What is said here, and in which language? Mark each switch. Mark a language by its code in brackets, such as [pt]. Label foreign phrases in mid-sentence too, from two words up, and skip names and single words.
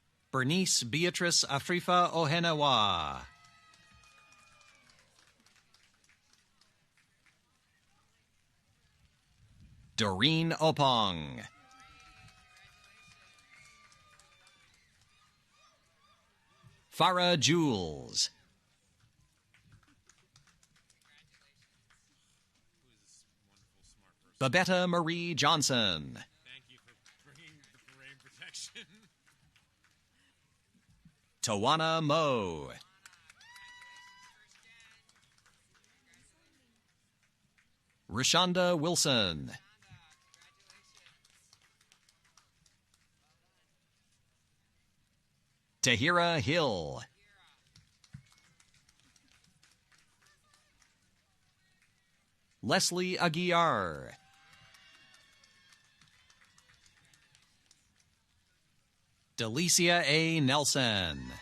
[en] Bernice Beatrice Afrifa Ohenawa. Doreen Opong. Farah Jules. Babetta Marie Johnson. Thank you for bringing the brain protection. Tawana Moe. Rashonda Wilson. Tahira Hill. Leslie Aguiar. Delicia A. Nelson.